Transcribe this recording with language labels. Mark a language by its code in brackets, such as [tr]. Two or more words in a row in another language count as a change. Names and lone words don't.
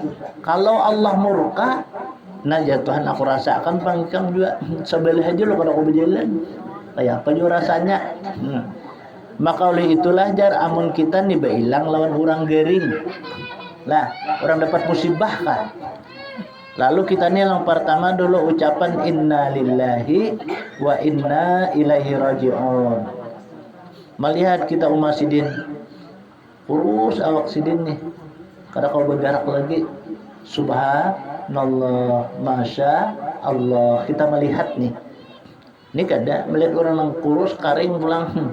[bjn] Kalau Allah murka, nah ya Tuhan aku rasakan pangkam juga sebelah aja lo kalau aku berjalan. Kayak apa juga rasanya. Maka oleh itulah jar amun kita nih hilang lawan orang gering. Lah, orang dapat musibah kan. Lalu kita nih yang pertama dulu ucapan [ar] إنا لله وإنا إليه راجعون. [bjn] Melihat kita umat sidin urus awak sidin nih. Kada kau bergerak lagi. [ar] سبحان الله، ما شاء الله. [bjn] Kita melihat nih. Ini kada melihat orang yang kurus karing pulang.